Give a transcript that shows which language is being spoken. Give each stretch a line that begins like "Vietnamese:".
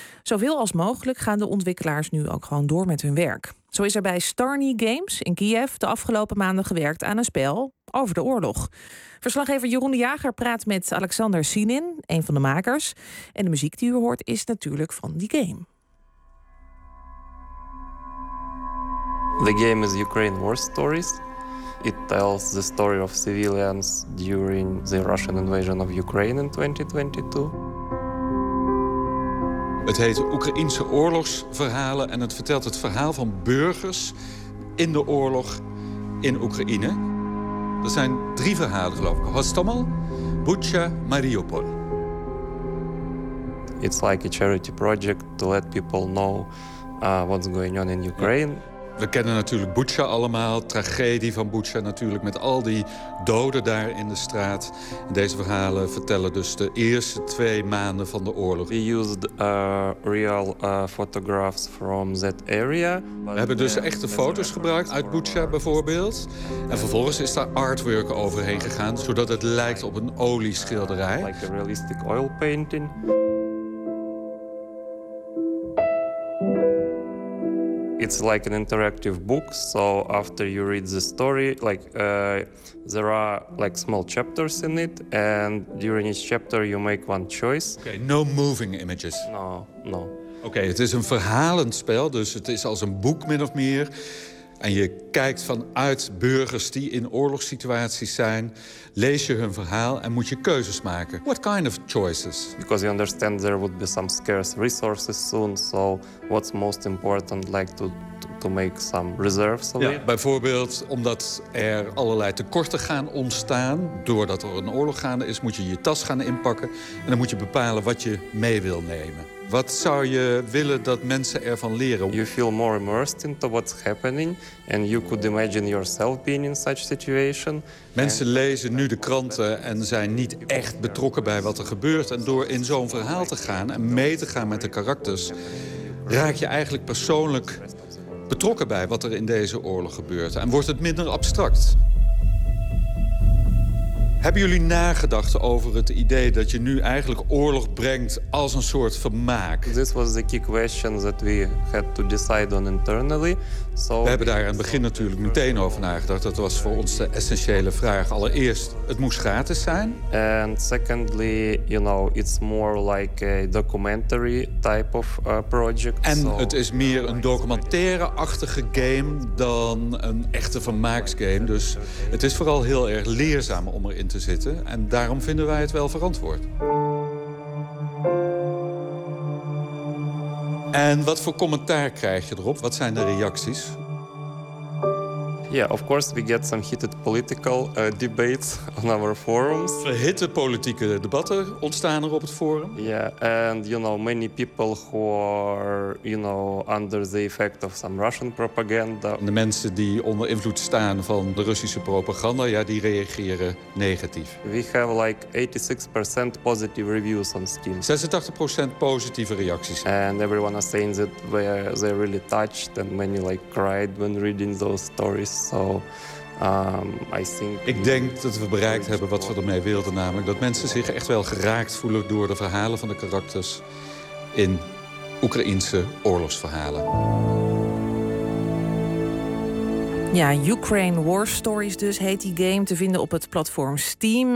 Dutch: Zoveel als mogelijk gaan de ontwikkelaars nu ook gewoon door met hun werk. Zo is er bij Starny Games in Kiev de afgelopen maanden gewerkt aan een spel over de oorlog. Verslaggever Jeroen de Jager praat met Alexander Sinin, een van de makers. En de muziek die u hoort is natuurlijk van die game.
English: The game is Ukraine War Stories. It tells the story of civilians during the Russian invasion of Ukraine in 2022.
Dutch: Het heet Oekraïnse oorlogsverhalen en het vertelt het verhaal van burgers in de oorlog in Oekraïne. Er zijn 3 verhalen, geloof ik. Hostomel, Bucha, Mariupol.
English: It's like a charity project to let people know what's going on in Ukraine.
Dutch: We kennen natuurlijk Butsja allemaal, tragedie van Butsja natuurlijk, met al die doden daar in de straat. Deze verhalen vertellen dus de eerste twee maanden van de oorlog.
English: We used real photographs from that area.
Dutch: We hebben dus echte foto's gebruikt uit Butsja bijvoorbeeld. En vervolgens is daar artwork overheen gegaan, zodat het lijkt op een olieschilderij.
English: Like a realistic oil painting. It's like an interactive book, so after you read the story, there are like small chapters in it, and during each chapter you make one choice. Okay, no moving images. No.
Dutch: Okay, het is een verhalend spel, dus het is als een boek min of meer. En je kijkt vanuit burgers die in oorlogssituaties zijn, lees je hun verhaal en moet je keuzes maken.
English: What kind of choices? Because you understand there would be some scarce resources soon, so what's most important, like to make some reserves of it?
Dutch: Ja, bijvoorbeeld omdat er allerlei tekorten gaan ontstaan, doordat er een oorlog gaande is, moet je je tas gaan inpakken en dan moet je bepalen wat je mee wil nemen. Wat zou je willen dat mensen ervan leren?
English: You feel more immersed into what's happening and you could imagine yourself being in such situation.
Dutch: Mensen lezen nu de kranten en zijn niet echt betrokken bij wat er gebeurt. En door in zo'n verhaal te gaan en mee te gaan met de karakters, raak je eigenlijk persoonlijk betrokken bij wat er in deze oorlog gebeurt. En wordt het minder abstract. Hebben jullie nagedacht over het idee dat je nu eigenlijk oorlog brengt als een soort vermaak?
English: This was the key question that we had to decide on internally. So
Dutch: we hebben daar aan het begin natuurlijk meteen over nagedacht. Dat was voor ons de essentiële vraag. Allereerst, het moest gratis zijn.
English: And secondly, you know, it's more like a documentary type of project.
Dutch: En het is meer een documentaire-achtige game dan een echte vermaaksgame. Dus het is vooral heel erg leerzaam om erin te zitten. En daarom vinden wij het wel verantwoord. En wat voor commentaar krijg je erop? Wat zijn de reacties?
English: Ja, of course we get some heated political debates on our forums.
Dutch: Verhitte politieke debatten ontstaan er op het forum.
English: Ja, and you know many people who are you know under the effect of some Russian propaganda.
Dutch: De mensen die onder invloed staan van de Russische propaganda, ja, die reageren negatief.
English: We have like 86% positive reviews on Steam.
Dutch: 86% positieve reacties.
English: And everyone is saying that they're really touched and many like cried when reading those stories.
Dutch: Ik denk dat we bereikt hebben wat we ermee wilden, namelijk dat mensen zich echt wel geraakt voelen door de verhalen van de karakters in Oekraïense oorlogsverhalen. Ja, Ukraine War Stories dus heet die game, te vinden op het platform Steam.